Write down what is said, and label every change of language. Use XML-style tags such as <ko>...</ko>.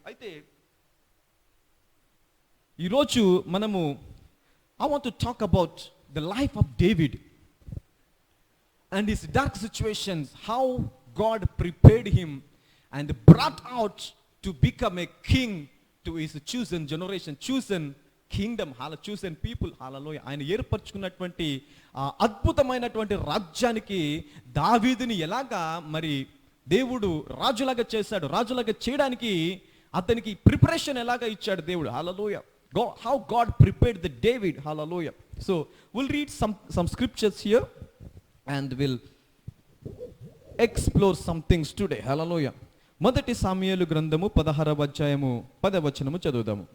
<te>అయితే ఈరోజు మనము</te> <en>I want to talk about the life of David and his dark situations, how God prepared him and brought out to become a king to his chosen generation, chosen kingdom, chosen people. Hallelujah.</en> <te>ఆయన ఏర్పరచుకున్నటువంటి అద్భుతమైనటువంటి రాజ్యానికి దావీదుని ఎలాగా మరి దేవుడు రాజులాగా చేశాడు, రాజులాగా చేయడానికి అతనికి ప్రిపరేషన్ ఎలాగా ఇచ్చాడు దేవుడు.</te> <en>హల్లెలూయా. How God prepared the David. Hallelujah. So we'll read some scriptures here and we'll explore some things today. Hallelujah.</en> <te>మొదటి సమూయేలు గ్రంథము 16వ అధ్యాయము 10వ వచనము చదువుదాము.</te>